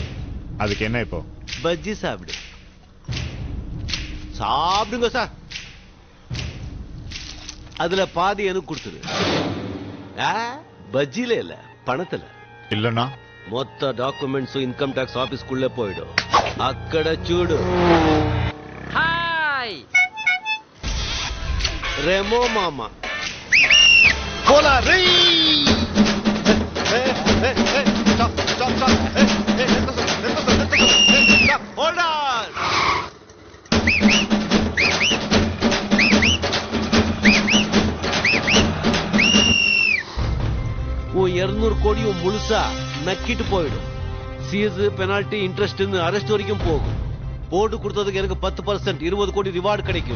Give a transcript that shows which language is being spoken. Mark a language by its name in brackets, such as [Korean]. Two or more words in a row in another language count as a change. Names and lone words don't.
[Tamil] அதுக்கு என்ன இப்போ? பஜ்ஜி சாப்பிடு. சாப்பிடுங்க சார். அதுல பாதி எனக்கு கொடுத்துரு. பஜ்ஜில இல்ல, பணத்துல. இல்லன்னா மொத்த டாக்குமெண்ட்ஸும் [English] income tax [Tamil] ஆபீஸ்க்குள்ள போயிடும். [Telugu] అక్కడ చూడు. హాయ్ రెమో మామ పోలా రే. [English] hold on. [Tamil] ஓ 200 கோடியும் முழுசா நக்கிட்டு போயிடும். [English] seize, penalty, interest, arrest [Tamil] வரைக்கும் போகும். போட்டு கொடுத்ததுக்கு எனக்கு 10%, 20 கோடி ரிவார்டு கிடைக்கும்.